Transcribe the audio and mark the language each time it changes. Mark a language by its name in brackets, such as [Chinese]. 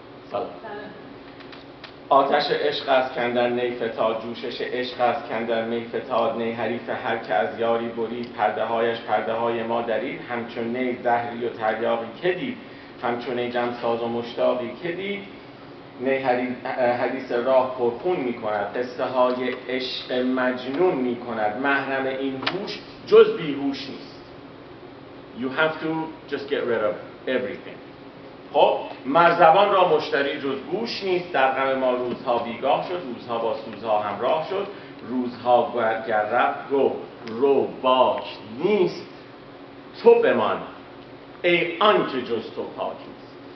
[Persian] سلام. آتش عشق است کاندر نی فتاد، جوشش عشق است کاندر می فتاد، نی حریف هر که از یاری برید، پرده هایش پرده های ما درید، همچون نی زهری و تریاقی که دید، همچون نی جمساز و مشتاقی که دید، نی حدیث راه پرخون می کند، قصه های عشق مجنون می کند، محرم این هوش جز بیهوش نیست. [English] You have to just get rid of everything. [Persian] خب مرزبان را مشتری جز گوش نیست، در غم ما روزها بیگاه شد، روزها با سوزها همراه شد، روزها گر رفت گفت رو باک نیست، تو بمان ای آن که جز تو پاک نیست.